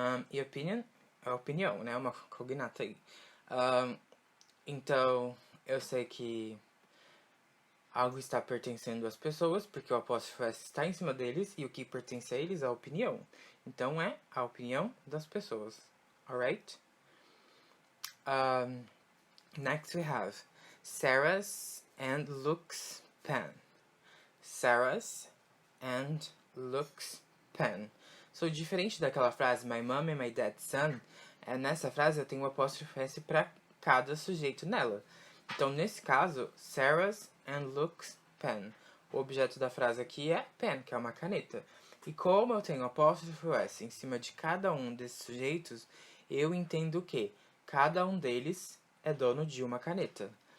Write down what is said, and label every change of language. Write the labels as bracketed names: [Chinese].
[Portuguese] E opinion é opinião, né? Uma cognata aí. Então, eu sei que algo está pertencendo às pessoas, porque o apóstrofo S está em cima deles, e o que pertence a eles é a opinião. Então, é a opinião das pessoas. [English] Alright? Next we have Sarah's and Luke's pen. Sarah's and Luke's pen. [Portuguese] So, diferente daquela frase My mom and my dad's son, nessa frase eu tenho o apóstrofo S para cada sujeito nela. Então, nesse caso, Sarah's and Luke's pen. O objeto da frase aqui é pen, que é uma caneta. E como eu tenho o apóstrofo S em cima de cada um desses sujeitos, eu entendo que cada um deles é dono de uma caneta.